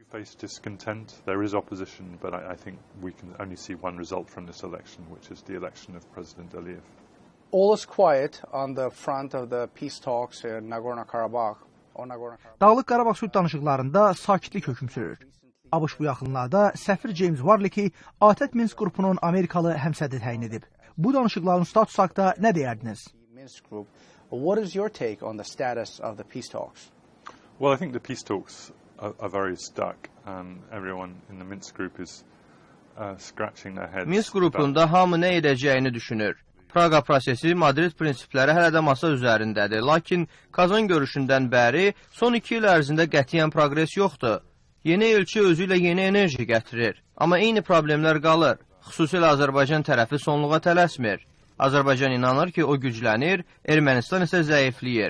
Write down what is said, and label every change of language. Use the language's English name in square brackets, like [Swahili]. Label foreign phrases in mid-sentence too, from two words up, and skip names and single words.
[Azerbaijani] Dağlıq Qarabağ sülh danışıqlarında sakitlik hökm sürür. ABŞ bu yaxınlarda səfir James Warlick-i ATƏT Minsk qrupunun Amerikalı həmsədri təyin edib. Bu danışıqların statusu haqqında nə deyərdiniz? [English] Well, I think the peace talks are very stuck, and everyone in the Minsk group is scratching their heads. [Azerbaijani] Minsk qrupunda hamı nə edəcəyini düşünür. Praqa prosesi, Madrid prinsipləri hələ də masa üzərindədir. Lakin Kazan görüşündən bəri son 2 il ərzində qətiyyən progres yoxdur. Yeni elçi özü ilə yeni enerji gətirir. Amma eyni problemlər qalır. Xüsusilə Azərbaycan tərəfi sonluğa tələsmir. Azərbaycan inanır ki, o güclənir, Ermənistan isə zəifləyir.